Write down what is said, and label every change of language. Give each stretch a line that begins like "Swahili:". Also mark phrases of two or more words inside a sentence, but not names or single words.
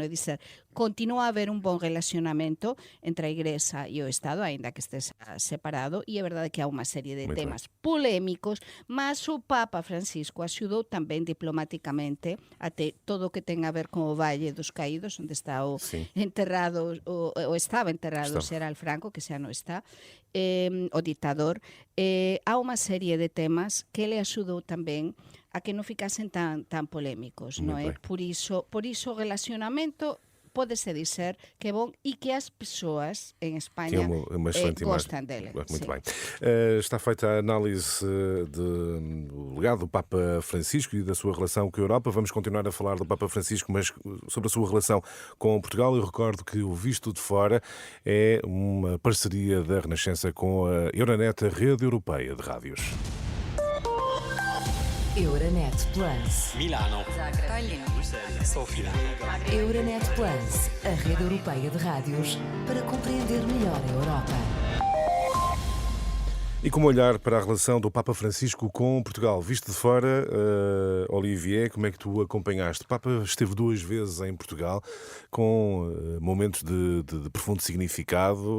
Galician: É dizer, continúa a haber un bon relacionamento entre a Igrexa e o Estado, aínda que estés separado, e é verdade que há unha serie de temas polémicos, mas o Papa Francisco axudou tamén diplomáticamente até todo o que ten a ver con o Valle dos Caídos, onde está enterrado, ou estaba enterrado o Xeral Franco, que xa non está, o ditador. Há unha serie de temas que ele axudou tamén a que non ficasen tan polémicos, non é? Por iso o relacionamento pode-se dizer que é bom e que as pessoas em Espanha gostam dele.
Portuguese: Muito bem. Está feita a análise do legado do Papa Francisco e da sua relação com a Europa. Vamos continuar a falar do Papa Francisco, mas sobre a sua relação com Portugal. Eu recordo que o Visto de Fora é uma parceria da Renascença com a Euronet, a rede europeia de rádios. Euronet Plus. Milano. Zagreb. Sofia. Euronet Plus, a rede europeia de rádios para compreender melhor a Europa. E como olhar para a relação do Papa Francisco com Portugal? Visto de fora, Olivier, como é que tu acompanhaste? O Papa esteve 2 vezes em Portugal, com momentos de profundo significado.